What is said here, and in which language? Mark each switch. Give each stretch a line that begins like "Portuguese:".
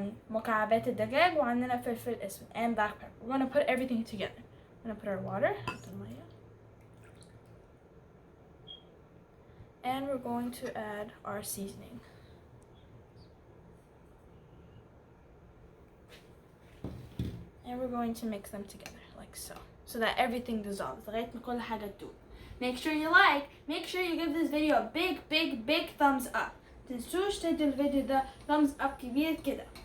Arabic: مكعبات الدجاج وعندنا فلفل اسود
English: and black pepper. We're going to put everything together. We're going to put our water. And we're going to add our seasoning. And we're going to mix them together like so that everything dissolves.
Arabic: لغاية ما كل حاجة تدوب.
English: Make sure you like. Make sure you give this video a big thumbs up.
Arabic: تنسوش تدوا الفيديو ده
English: thumbs up
Arabic: كبير كده.